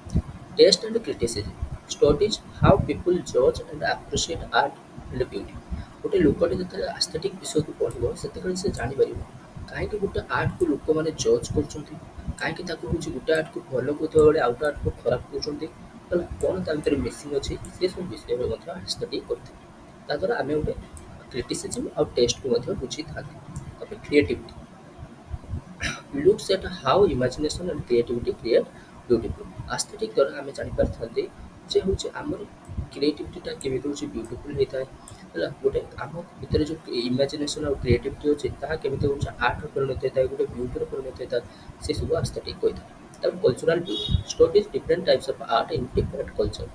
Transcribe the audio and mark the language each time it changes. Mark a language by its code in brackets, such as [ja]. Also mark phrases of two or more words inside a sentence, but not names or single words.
[en] test and criticism studies how people judge and appreciate art and beauty [or] ଗୋଟେ ଲୋକଟେ ଯେତେବେଳେ ଆସ୍ଥେଟିକ୍ ବିଷୟକୁ ପଢ଼ିବ ସେତେବେଳେ ସେ ଜାଣିପାରିବ କାହିଁକି ଗୋଟେ ଆର୍ଟକୁ ଲୋକମାନେ ଜଜ୍ କରୁଛନ୍ତି, କାହିଁକି ତାକୁ ହେଉଛି ଗୋଟେ ଆର୍ଟକୁ ଭଲ କହୁଥିବା ବେଳେ ଆଉ ଗୋଟେ ଆର୍ଟକୁ ଖରାପ କହୁଛନ୍ତି, ହେଲା କ'ଣ ତା ଭିତରେ ମିସିଂ ଅଛି ସେସବୁ ବିଷୟରେ ମଧ୍ୟ ଷ୍ଟଡି କରିଥାଏ। ତାଦ୍ୱାରା ଆମେ ଗୋଟେ କ୍ରିଟିସିଜମ୍ ଆଉ ଟେଷ୍ଟକୁ ମଧ୍ୟ ବୁଝିଥାନ୍ତି। ତାପରେ କ୍ରିଏଟିଭିଟି [en] looks at how imagination and creativity create beautiful aesthetic [or] ଦ୍ୱାରା ଆମେ ଜାଣିପାରିଥାନ୍ତି ଯେ ହେଉଛି ଆମର କ୍ରିଏଟିଭିଟିଟା କେମିତି ହେଉଛି ବ୍ୟୁଟିଫୁଲ୍ ହେଇଥାଏ, ହେଲା ଗୋଟେ ଆମ ଭିତରେ ଯେଉଁ ଇମାଜିନେସନ୍ ଆଉ କ୍ରିଏଟିଭିଟି ଅଛି ତାହା କେମିତି ହେଉଛି ଆର୍ଟର ପରିଣତ ହେଇଥାଏ, ଗୋଟେ ବ୍ୟୁଟିର ପରିଣତ ହେଇଥାଏ, ସେସବୁ ଆସ୍ଥେଟିକ୍ କହିଥାଏ। [en] ତାପରେ cultural beauty studies different types of art in different culture.